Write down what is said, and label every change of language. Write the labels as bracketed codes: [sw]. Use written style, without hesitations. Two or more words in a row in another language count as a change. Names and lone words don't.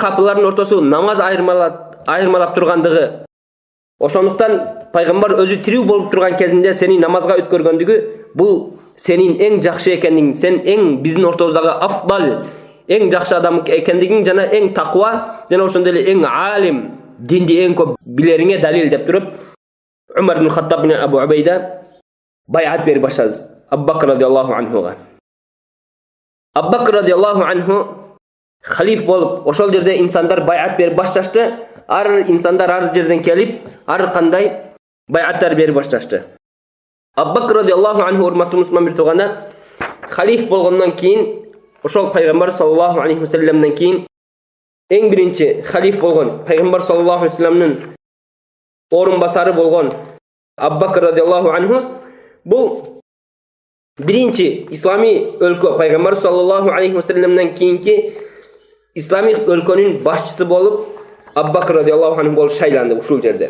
[ky] капылардын ортосу намаз айырмалап тургандыгы, ошондуктан пайгамбар өзү тирүү болуп турган кезинде сени намазга өткөргөндүгү бул сенин эң жакшы экендигиң, сен эң биздин ортобуздагы афдал, эң жакшы адам экендигиң жана эң таква жана ошондой эле эң алим, динди эң көп билериңе далил деп туруп Умар ибн Хаттаб менен Абу Убайда байат берип баштады Абу Бакр [ar] رضي الله عنه. [ky] Абу Бакр [ar] رضي الله عنه [ky] халиф болуп ошол жерде инсандар байат берип башташты. Ар инсандар ар жерден келип, ар кандай байаттар берип башташты. Абу Бакр [ar] رضي الله عنه [ky] урматтуу мусулман туугандар, халиф болгондон кийин ошол пайгамбар [ar] صلى الله عليه وسلم [ky] кийин эң биринчи халиф болгон пайгамбар [ar] صلى الله عليه وسلم [ky] орун басары болгон Абу Бакр [ar] رضي الله عنه [ky] бул биринчи ислами өлкө пайгамбар [ar] صلى الله عليه وسلم [ky] кийинки ислами өлкөнүн башчысы болуп Абу Бакр [ar] رضي الله عنه [ky] болуп шайланды ушул жерде.